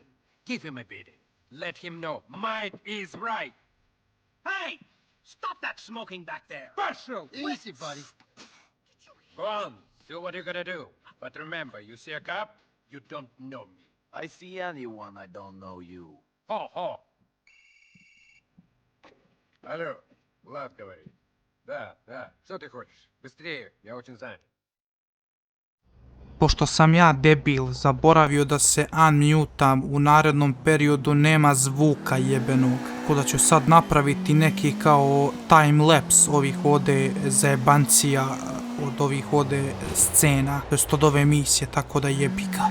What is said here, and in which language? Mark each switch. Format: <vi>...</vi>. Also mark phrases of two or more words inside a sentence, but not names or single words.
<en>Give him a beating. Let him know might is right. Hey! Stop that smoking back there! Marshal! Easy, buddy. Go on. Do what you gotta do. But remember, you see a cop, you don't know me. I see anyone, I don't know you.</en> <ru>Ho, ho. Алло, Влад говорит. Да. Что ты хочешь? Быстрее, я очень занят.</ru> <bs>Pošto sam ja debil, zaboravio da se unmutam, u narednom periodu nema zvuka jebenog. Tako da ću sad napraviti neki kao time-lapse ovih ovdje zajebancija, od ovih ovdje scena, to jest od ove misije, tako da jebi ga.</bs>